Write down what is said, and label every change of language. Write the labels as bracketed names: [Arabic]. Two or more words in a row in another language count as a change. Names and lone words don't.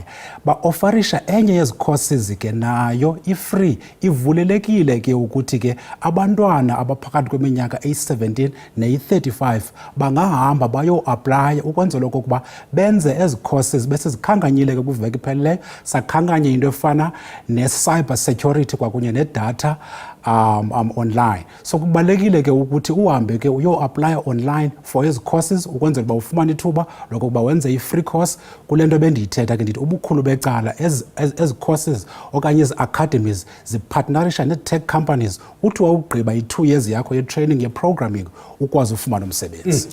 [Xhosa] Ba-ofarisha enye yezi courses ke nayo i-free ivulelekile ke ukuthi ke abantwana abaphakathi kweminyaka eyi-17 neyi-35 bangahamba bayo-aplaya ukwenzela okokuba benze ezi courses bese zikhanganyile ke kwiveki iphelileyo sakhankanye into efana ne- [English] cyber security [Xhosa] kwakunye ne- [English] data online. [Xhosa] So kubalulekile ke ukuthi uhambe ke uyo-aplaya [English] online for [Xhosa] ezi courses ukwenzela uba ufumane ithuba lokokuba wenze i-free course kule nto bendiyithetha ke ndithi ubukhulu becala ezi courses okanye ezi academies zipartnerisha nee- [English] tech companies [Xhosa] uthi wawugqiba i-2 years yakho ye-training ye-programming ukwazi ufumana umsebenzi.